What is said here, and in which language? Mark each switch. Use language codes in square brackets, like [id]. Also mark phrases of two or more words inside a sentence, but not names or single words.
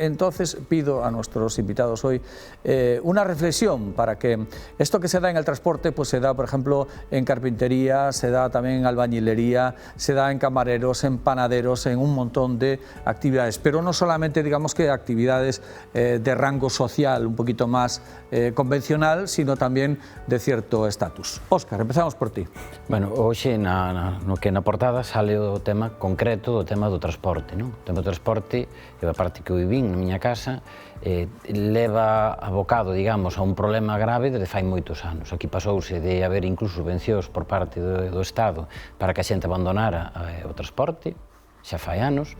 [es] Entonces pido a nuestros invitados hoy una reflexión para que esto que se da en el transporte, pues se da, por ejemplo, en carpintería, se da también en albañilería, se da en camareros, en panaderos, en un montón de actividades, pero no solamente, digamos, que actividades de rango social un poquito más convencional, sino también de cierto estatus. Óscar, empezamos por ti. [gl] Bueno, hoxe no que na portada sale o tema concreto do tema do transporte, non? O tema do transporte, a parte que eu vivín na miña casa, leva abocado, digamos, a un problema grave desde fai moitos anos. Aquí pasouse de haber incluso subvencións por parte do Estado para que a xente abandonara o transporte, xa fai anos.